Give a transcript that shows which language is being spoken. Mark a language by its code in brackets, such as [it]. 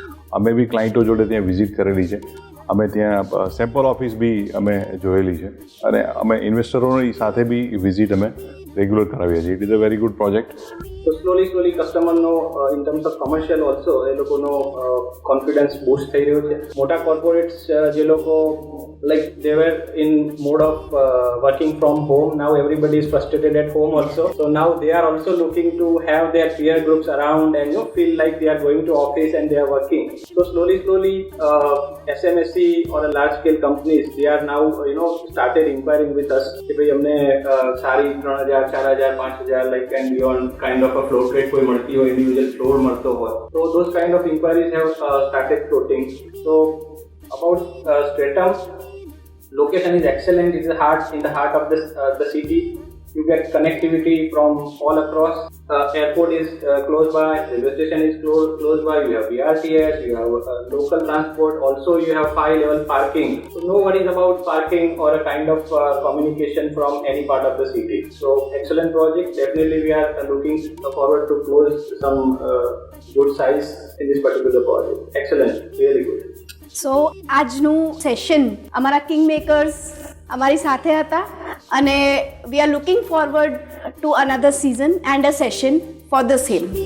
[gu] અમે બી ક્લાયન્ટો જોડે ત્યાં વિઝિટ કરેલી છે, અમે ત્યાં સેમ્પલ ઓફિસ બી અમે જોયેલી છે, અને અમે ઇન્વેસ્ટરોની સાથે બી વિઝિટ અમે રેગ્યુલર કરાવીએ છીએ. [en] It is a very good project. [gu] તો slowly કસ્ટમરનો in terms of commercial also a લોકોનો કોન્ફિડન્સ બૂસ્ટ થઈ રહ્યો છે. મોટા કોર્પોરેટ્સ જે લોકો [en] like they were in mode of working from home, now everybody is frustrated at home also, so now they are also looking to have their peer groups around and feel like they are going to office and they are working. So slowly SMSC or a large scale companies, they are now started inquiring with us [gu] કે ભાઈ અમને સારી 3000 4000 5000 [en] like and beyond kind of a float rate [gu] કોઈ મળતી હોય, [en] individual floor [gu] મળતો હોય. [en] So those kind of inquiries have started floating. So about Stratum, location is excellent. It is in the heart of the city. You get connectivity from all across. Airport is close by. Railway station is close by. You have BRTS. You have local transport. Also, you have high-level parking. So no worries about parking or a kind of communication from any part of the city. So excellent project. Definitely, we are looking forward to close some good size in this particular project. Excellent. Really good. [gu] સો આજનું session અમારા king makers અમારી સાથે હતા, અને [en] We are looking forward to another season and a session for the same.